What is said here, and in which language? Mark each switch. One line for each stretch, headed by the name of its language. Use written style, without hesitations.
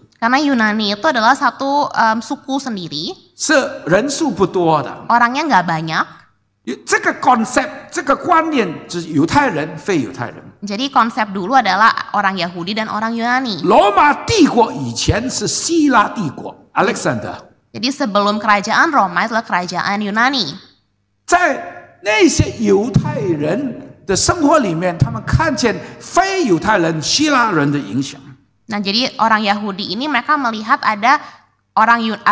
Indonesian: Karena Yunani itu adalah satu suku sendiri,
Chinese: 是人数不多的。
Indonesian: orangnya nggak banyak.
Chinese: 这个 concept， 这个观念就是犹太人、非犹太人。
Indonesian: Jadi konsep dulu adalah orang Yahudi dan orang Yunani.
Chinese: 罗马帝国以前是希腊帝国 ，Alexander。
Indonesian: Jadi sebelum kerajaan Roma adalah kerajaan Yunani.
Chinese: 在那些犹太人的生活里面，他们看见非犹太人、希腊人的影响。
Indonesian: Nah, jadi orang Yahudi ini mereka melihat ada orang